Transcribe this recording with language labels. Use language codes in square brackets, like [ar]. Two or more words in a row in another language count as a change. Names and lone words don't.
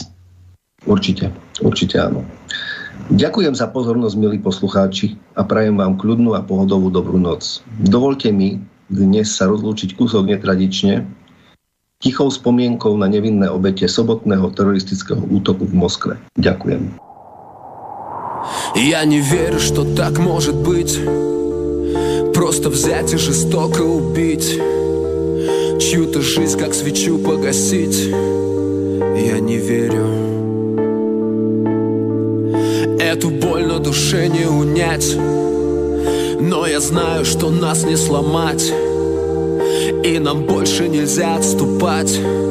[sk] Určite áno. Ďakujem za pozornosť, milí poslucháči, a prajem vám kľudnú a pohodovú dobrú noc. Dovolte mi dnes sa rozlúčiť kúsok netradične, tichou spomienkou na nevinné obete sobotného teroristického útoku v Moskve. Ďakujem. [ru] Я не верю, что так может быть. Просто взять и жестоко убить, чью-то жизнь как свечу погасить. Я не верю. Эту боль на душе не унять, но я знаю, что нас не сломать, и нам больше нельзя отступать.